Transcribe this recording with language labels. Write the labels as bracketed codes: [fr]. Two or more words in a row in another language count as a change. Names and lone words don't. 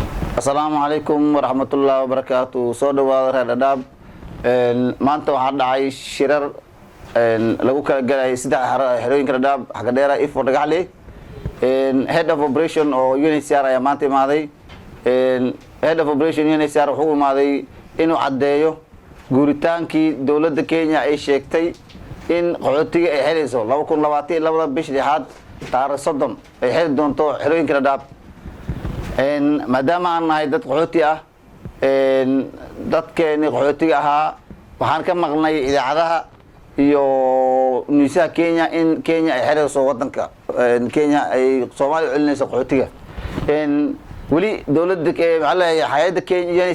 [ar] السلام عليكم ورحمة الله وبركاته. [so] سو dhawaada reer dhadhaab maanta waxaa dhacay shirar lagu kala galay saddex xerooyinka dhadhaab xagga dheera ifo dhagaxle [en] head of operation [so] oo UNHCR ayaa maanta imaaday. [en] Head of operation [so] UNHCR wuxuu imaaday inuu caddeeyo guuritaankii dowladda Kenya ay sheegtay in qaxootiga ay helayso 2022 bishii lixaad taariikh 30 ay heli doonto xerooyinka dhadhaab. maadaama aan nahay dad qaxooti ah dadkeeni qaxootiga ahaa waxaan ka maqnay idaacadaha iyo niisaha Kenya in Kenya ay xereyso wadanka Kenya ay Soomaaliya u celinayso qaxootiga wali dawladda hay'adda Kenya